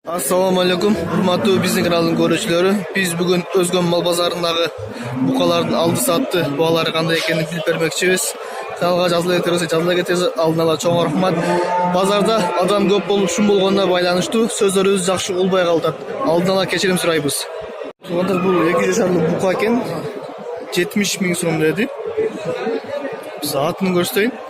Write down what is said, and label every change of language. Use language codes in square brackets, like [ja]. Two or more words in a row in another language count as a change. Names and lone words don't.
[ar] السلام عليكم, [ky] урматтуу биздин каналдын көрүүчүлөрү. Биз бүгүн Өзгөн мал базарындагы букалардын алды сатты букалары кандай экенин билип бермекчибиз. Kanalga жазыла кетесиз, алдын ала чоң рахмат. Базарда адам көп болуп шум болгонуна байланыштуу сөздөрүбүз жакшы угулбай калды. Алдын ала кечирим сурайбыз. Туугандар, бул 2 жашарлык бука экен. 70 миң сом деди. Саатын көрсөтөйүн.